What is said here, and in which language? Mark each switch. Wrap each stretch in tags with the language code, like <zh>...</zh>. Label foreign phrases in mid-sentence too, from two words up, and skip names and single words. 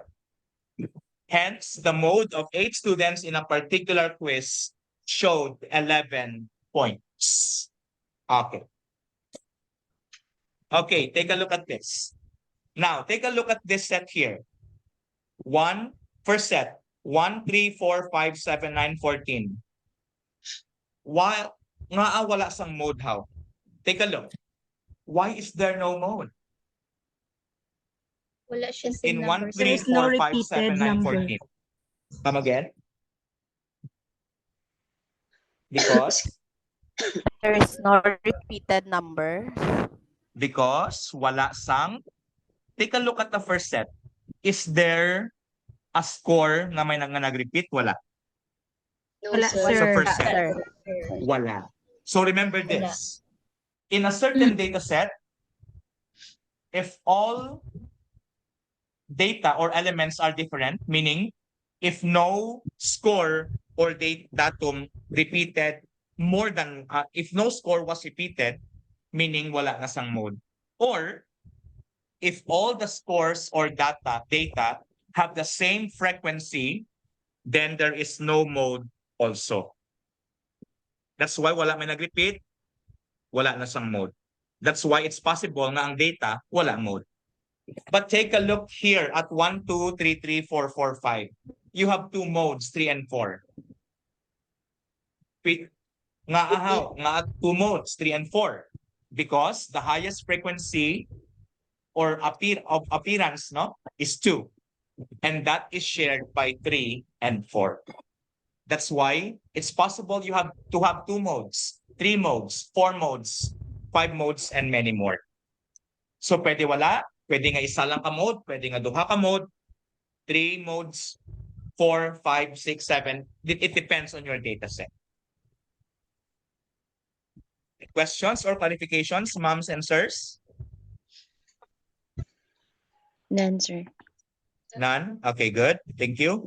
<en>Hence, the mode of 8 students in a particular quiz showed 11 points. Okay. Okay, take a look at this. Now, take a look at this set here. First set, 1, 3, 4, 5, 7, 9, 14.</en> <hil>Why nga wala sang mode how?</hil> <en>Take a look. Why is there no mode?</en> <hil>Wala siya</hil> <en>In 1, 3, There is no 4, 5, repeated 7, 9, number. 14. Come again? Because? There is no repeated number.</en> <hil>Because wala sang.</hil> <en>Take a look at the first set. Is there a score</en> <hil>na may nag-repeat? Wala.</hil> <en>No,</en> <hil>Wala,</hil> <en>sir. What's the sir. first set? Sir. Wala. So remember this. In a certain data set, if all data or elements are different, meaning if no score or datum repeated more than, if no score was repeated, meaning</en> <hil>wala na sang mode.</hil> <en>Or if all the scores or data have the same frequency, then there is no mode also. That's why</en> <hil>wala may nag-repeat, wala na sang mode.</hil> <en>That's why it's possible</en> <hil>na ang data wala mode.</hil> <en>But take a look here at 1, 2, 3, 3, 4, 4, 5. You have two modes, 3 and 4. Nga two modes, 3 and 4. Because the highest frequency or appearance is 2. And that is shared by 3 and 4. That's why it's possible you have to have 2 modes, 3 modes, 4 modes, 5 modes, and many more.</en> <hil>So pwede wala, pwede nga isa lang ka mode, pwede nga duha ka mode, 3 modes, 4, 5, 6, 7.</hil> <en>It depends on your data set. Questions or clarifications, moms and sirs? None, sir. None? Okay, good. Thank you.</en>